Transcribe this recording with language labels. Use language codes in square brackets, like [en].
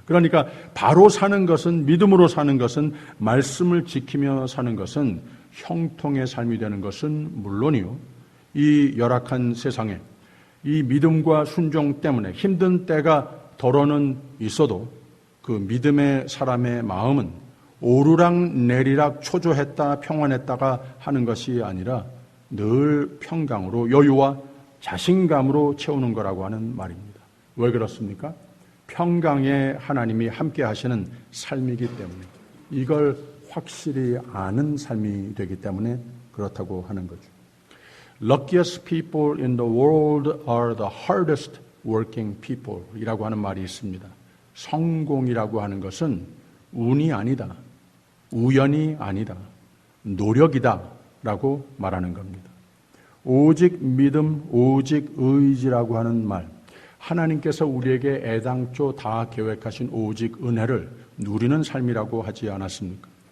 [ko] 그러니까 바로 사는 것은, 믿음으로 사는 것은, 말씀을 지키며 사는 것은 형통의 삶이 되는 것은 물론이요, 이 열악한 세상에 이 믿음과 순종 때문에 힘든 때가 덜어는 있어도 그 믿음의 사람의 마음은 오르락 내리락 초조했다 평안했다가 하는 것이 아니라 늘 평강으로 여유와 자신감으로 채우는 거라고 하는 말입니다. 왜 그렇습니까? 평강의 하나님이 함께 하시는 삶이기 때문에, 이걸 확실히 아는 삶이 되기 때문에 그렇다고 하는 거죠. [en] Luckiest people in the world are the hardest working people [ko] 이라고 하는 말이 있습니다. 성공이라고 하는 것은 운이 아니다, 우연이 아니다, 노력이다 라고 말하는 겁니다. 오직 믿음, 오직 의지라고 하는 말, 하나님께서 우리에게 애당초 다 계획하신 오직 은혜를 누리는 삶이라고 하지 않았습니까?